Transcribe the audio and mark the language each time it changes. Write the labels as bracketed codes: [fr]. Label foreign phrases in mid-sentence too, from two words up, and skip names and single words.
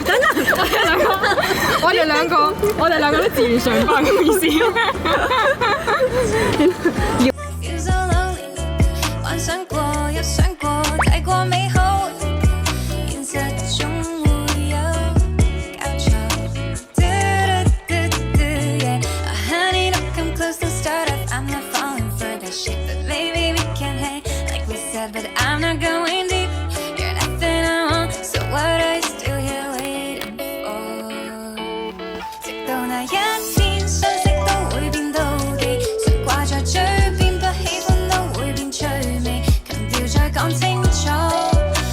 [yue] 等陣，我哋兩個都自願上班嘅意思。幻想過又想過，太過美好，現實中會有交錯。 [en] Honey, don't come close, don't start up. I'm not falling for that shit, but baby we can hang like we said. But I'm not going deep. You're nothing I want, so what are you still here waiting for? [yue] 直到那一天，相識都會變妒忌，想掛在嘴邊，不喜歡都會變趣味，強調再講清楚。